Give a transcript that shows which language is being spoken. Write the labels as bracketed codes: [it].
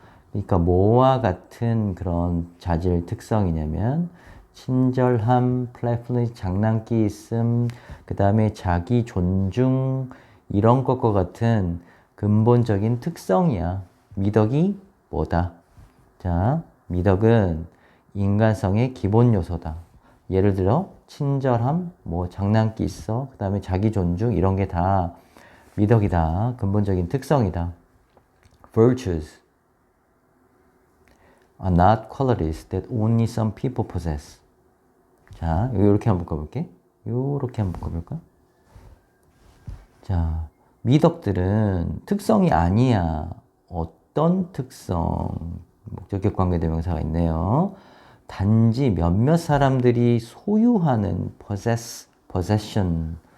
[ko] 그러니까 뭐와 같은 그런 자질 특성이냐면 친절함, playfulness, 장난기 있음, 그 다음에 자기 존중 이런 것과 같은 근본적인 특성이야. 미덕이 뭐다? 자, 미덕은 인간성의 기본 요소다. 예를 들어 친절함, 뭐 장난기 있어, 그 다음에 자기 존중 이런 게 다 미덕이다. 근본적인 특성이다. [en] Virtues are not qualities that only some people possess. [ko] 자, 이렇게 한번 묶어볼게. 이렇게 한번 묶어볼까? 자, 미덕들은 특성이 아니야. 어떤 특성? 목적격 관계대명사가 있네요. 단지 몇몇 사람들이 소유하는 possession.